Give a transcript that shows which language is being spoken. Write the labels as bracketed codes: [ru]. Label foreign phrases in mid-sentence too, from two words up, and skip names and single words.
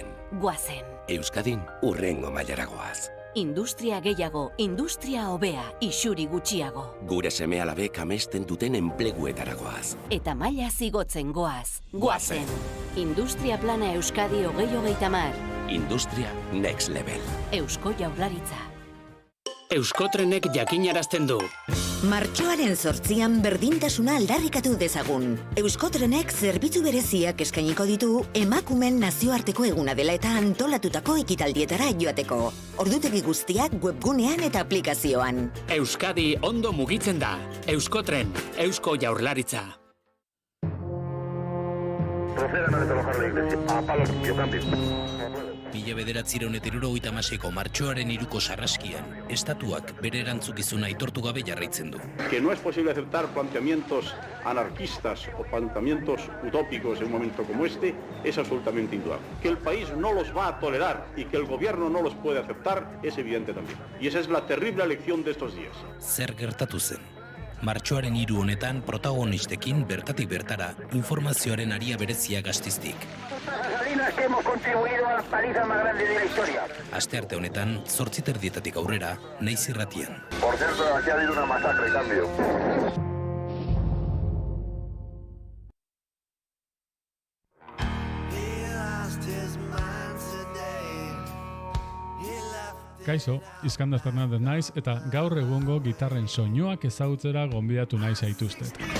[eu] Euskadin urrengo mailara goaz. Industria gehiago, industria hobea, isuri gutxiago. Gure seme-alabek amesten duten enpleguetara goaz. Eta maila zigotzen goaz. Guazen. Industria plana Euskadi 2030. [en] Industria next level. [eu] Eusko Jaurlaritza. Euskotrenek jakinarazten du. Martxoaren 8an berdintasuna aldarrikatu dezagun. Euskotrenek zerbitzu bereziak eskainiko ditu emakumen nazioarteko eguna dela eta antolatutako ekitaldietara joateko. Ordutegi guztiak webgunean eta aplikazioan. Euskadi ondo mugitzen da. Euskotren, Eusko Jaurlaritza. [es] Procedan a desalojar la iglesia. A palos, yo cambio. [eu] 1976ko martxoaren 3ko sarraskian, estatuak bere erantzukizuna aitortu gabe jarraitzen du. [es] Que no es posible aceptar planteamientos anarquistas o planteamientos utópicos en un momento como este es absolutamente indudable. Que el país no los va a tolerar y que el gobierno no los puede aceptar es evidente también. Y esa es la terrible lección de estos días. [eu] Zer gertatu zen? Martxoaren 3 honetan protagonistekin bertatik bertara informazioaren aria berezia Gastiztik. [es] Que hemos contribuido a la paliza más grande de la historia. [eu] Astearte honetan, 8:30 aurrera, Naiz Irratian. [es] Por cierto, aquí ha habido una masacre, cambio. [eu] Kaixo, Iskandar Fernandez naiz eta gaur egungo gitarren soinuak ezagutzera gonbidatu naiz zaituztet.